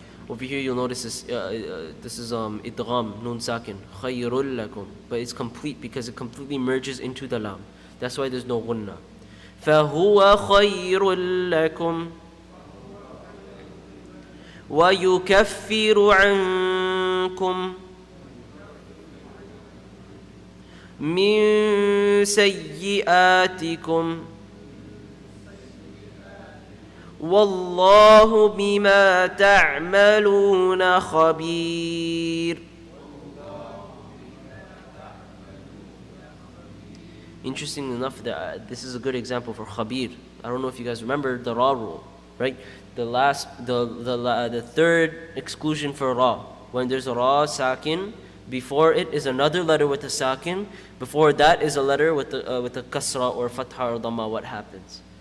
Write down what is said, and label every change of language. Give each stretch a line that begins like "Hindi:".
English: Over here you'll notice this is idgham, nun sakin,
Arabic: خَيْرٌ لَكُمْ.
English: But it's complete because it completely merges into the lam. That's why there's no gunna.
Arabic: فهو خير لكم ويكفر عنكم من سيئاتكم والله بما تعملون خبير.
English: Interesting enough that this is a good example for khabir. I don't know if you guys remember the ra rule, right? The third exclusion for ra, when there's a ra sakin, before it is another letter with a sakin, before that is a letter with a kasra or fatha or dhamma. What happens?